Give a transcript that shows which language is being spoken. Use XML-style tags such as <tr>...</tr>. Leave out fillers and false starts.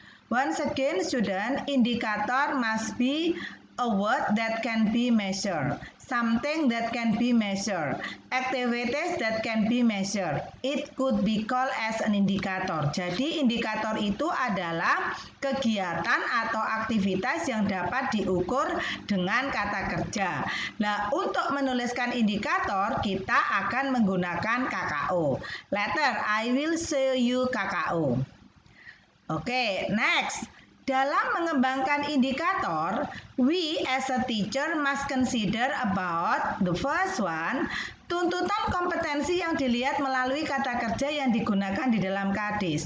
<en>Once again, student, indicator must be a word that can be measured. something that can be measured, activities that can be measured. It could be called as an indicator.</en> <id>Jadi indikator itu adalah kegiatan atau aktivitas yang dapat diukur dengan kata kerja. Nah, untuk menuliskan indikator kita akan menggunakan KKO.</id> <en>Later, I will show you KKO.</en> <id>Oke, next. Dalam mengembangkan indikator,</id> <en>we as a teacher must consider about the first one,</en> <id>tuntutan kompetensi yang dilihat melalui kata kerja yang digunakan di dalam KD.</id>